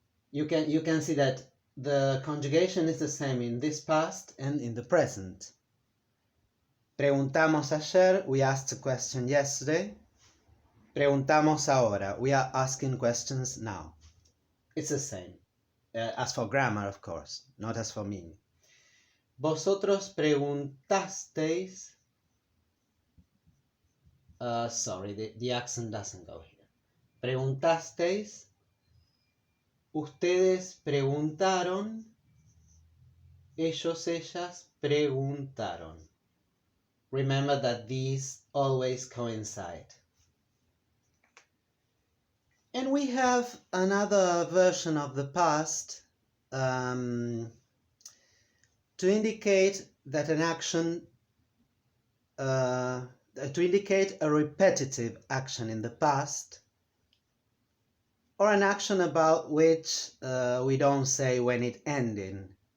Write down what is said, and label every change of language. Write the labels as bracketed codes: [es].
[en] You can see that the conjugation is the same in this past and in the present. [es] Preguntamos ayer, [en] we asked a question yesterday. [es] Preguntamos ahora, [en] we are asking questions now. It's the same. As for grammar, of course, not as for meaning. [es] Vosotros preguntasteis. [en] Sorry, the accent doesn't go here. [es] Preguntasteis. Ustedes preguntaron. Ellos, ellas preguntaron. [en] Remember that these always coincide. And we have another version of the past to indicate that an action, to indicate a repetitive action in the past, or an action about which we don't say when it ended.